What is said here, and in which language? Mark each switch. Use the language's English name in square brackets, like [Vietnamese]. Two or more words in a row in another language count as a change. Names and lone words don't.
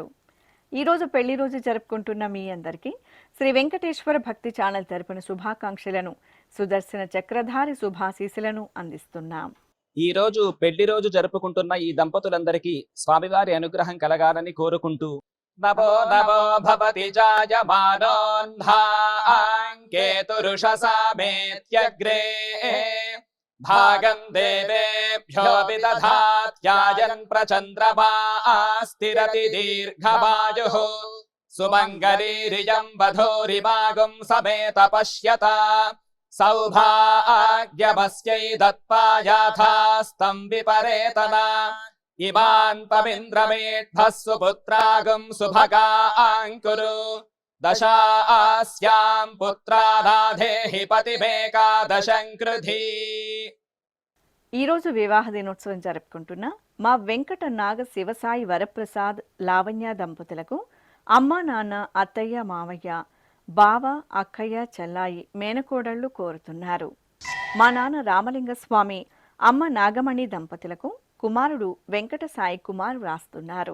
[Telugu] ఈరోజు పెళ్లి రోజు జరుపుకుంటున్న మీ అందరికీ శ్రీ వెంకటేశ్వర భక్తి ఛానల్ తరపున శుభాకాంక్షలను సుదర్శన చక్రధారి శుభాశీసులను అందిస్తున్నాం. ఈ రోజు పెళ్లి రోజు జరుపుకుంటున్న ఈ దంపతులందరికీ స్వామివారి అనుగ్రహం కలగాలని కోరుకుంటూ [Sanskrit] नमो नमो भवति जायमानोऽन्धाङ्केतुरुषसामेत्यग्रे भागं देवेभ्यो विदधात्यायन् प्रचन्द्रमास्तिरति दीर्घमायुः सुमङ्गलीरियं वधूरिमागुं समेत पश्यता सौभाग्यमस्यै दत्पायाथास्तं विपरेतना इमान् पविन्द्रमेढ्भः सुपुत्रागुं सुभगाङ्कुरु दशास्यां पुत्रानाधेहि पतिमेकादशं कृधी। [Telugu] ఈరోజు వివాహ దినోత్సవం జరుపుకుంటున్న మా వెంకట నాగ శివసాయి వరప్రసాద్ లావణ్య దంపతులకు అమ్మ నాన్న అత్తయ్య మావయ్య బావ అక్కయ్య చెల్లాయి మేనకోడళ్లు కోరుతున్నారు. మా నాన్న రామలింగ స్వామి అమ్మ నాగమణి దంపతులకు కుమారుడు వెంకట సాయి కుమార్ వ్రాస్తున్నారు.